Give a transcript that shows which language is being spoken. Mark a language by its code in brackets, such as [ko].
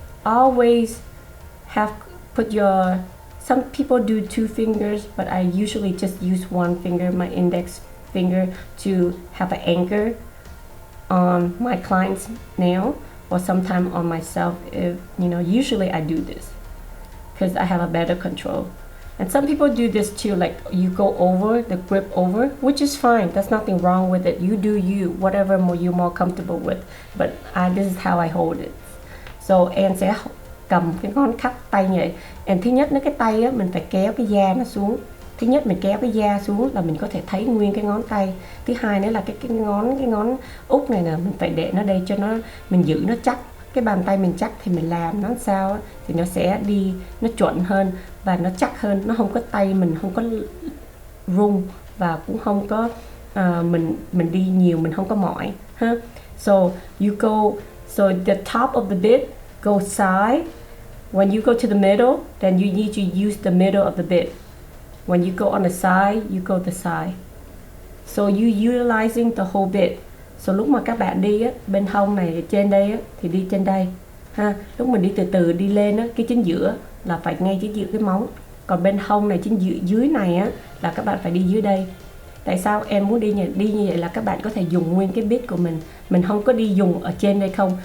[en] Always have put your, some people do 2 fingers, but I usually just use 1 finger, my index finger, to have an anchor on my client's nail, or sometimes on myself. If you know, usually I do this because I have a better control. And some people do this too, like you go over the grip over, which is fine. There's nothing wrong with it. You do you, whatever you're more comfortable with. But this is how I hold it. [vi] So Ann sẽ cầm cái ngón khách tay như vậy. And thứ nhất, cái tay á, mình phải kéo cái da nó xuống. Thứ nhất mình kéo cái da xuống là mình có thể thấy nguyên cái ngón tay. Thứ hai nữa là cái ngón út này nè, mình phải để nó đây cho nó, mình giữ nó chắc. Cái bàn tay mình chắc thì mình làm nó sao á, thì nó sẽ đi, nó chuẩn hơn và nó chắc hơn. Nó không có tay mình không có rung và cũng không có mình đi nhiều, mình không có mỏi ha. [en] So you go, so the top of the bit go side. When you go to the middle, then you need to use the middle of the bit. When you go on the side, you go the side. So you utilizing the whole bit. [vi] So lúc mà các bạn đi á, bên hông này trên đây á, thì đi trên đây ha. Lúc mình đi từ từ đi lên á, cái chính giữa là phải ngay chính giữa cái móng. Còn bên hông này chính giữa dưới này á, là các bạn phải đi dưới đây. Tại sao em muốn đi như vậy là các bạn có thể dùng nguyên cái bit của mình không có đi dùng ở trên đây không.